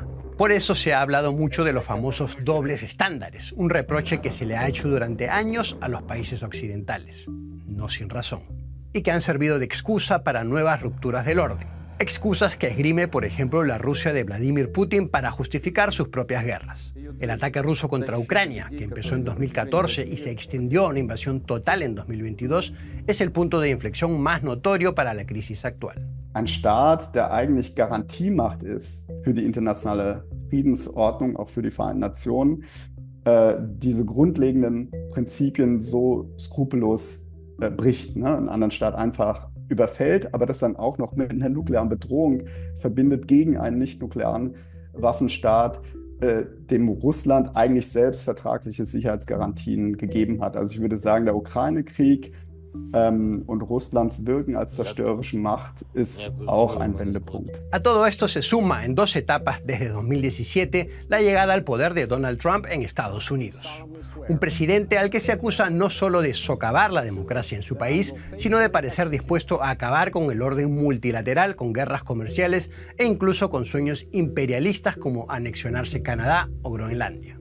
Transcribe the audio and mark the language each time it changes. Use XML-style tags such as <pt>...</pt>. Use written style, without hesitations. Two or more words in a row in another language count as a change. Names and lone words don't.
<es>Por eso se ha hablado mucho de los famosos dobles estándares, un reproche que se le ha hecho durante años a los países occidentales, no sin razón, y que han servido de excusa para nuevas rupturas del orden. Excusas que esgrime, por ejemplo, la Rusia de Vladimir Putin para justificar sus propias guerras. El ataque ruso contra Ucrania, que empezó en 2014 y se extendió a una invasión total en 2022, es el punto de inflexión más notorio para la crisis actual.</es> <de>Ein Staat, der eigentlich Garantiemacht ist für die internationale Friedensordnung, auch für die Vereinten Nationen, diese grundlegenden Prinzipien so skrupellos bricht, ne? Einen anderen Staat einfach überfällt, aber das dann auch noch mit einer nuklearen Bedrohung verbindet gegen einen nicht-nuklearen Waffenstaat, dem Russland eigentlich selbst vertragliche Sicherheitsgarantien gegeben hat. Also ich würde sagen, der Ukraine-Krieg und Russlands Wirken als zerstörerische Macht ist auch ein Wendepunkt.</de> <es>A todo esto se suma en dos etapas desde 2017 la llegada al poder de Donald Trump en Estados Unidos. Un presidente al que se acusa no solo de socavar la democracia en su país, sino de parecer dispuesto a acabar con el orden multilateral, con guerras comerciales e incluso con sueños imperialistas como anexionarse Canadá o Groenlandia.</es>